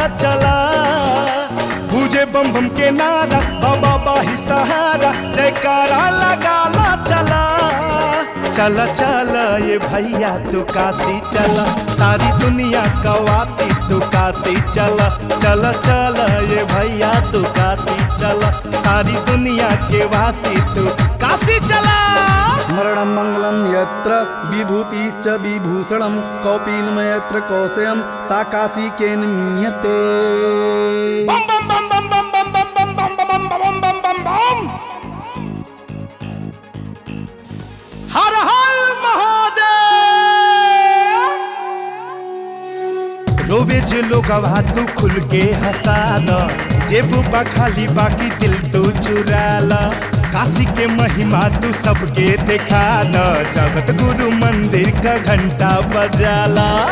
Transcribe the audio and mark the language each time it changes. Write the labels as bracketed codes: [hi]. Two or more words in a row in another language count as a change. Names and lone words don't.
[bho] चला पूजे बम बम के नारा बाबा बाही सहारा जयकारा लगाला चला चला चला ये भैया तू काशी चला सारी दुनिया का वासी तू काशी चला चला चला ये भैया तू काशी चला सारी दुनिया के वासी तू काशी चला [sa] मरणं मंगलं यत्र विभूतिश्च विभूषणं कौपीनम यत्र कौशयं सा काशी केन मीयते [bho] बम बम बम बम बम बम बम बम बम बम बम बम बम हर हर महादेव रोवे जो लोगवा तू खुल के हंसाला जेबू बा खाली बाकी दिल तू चुराला काशी के महिमा तू सबके दिखा द जगत गुरु मंदिर का घंटा बजाला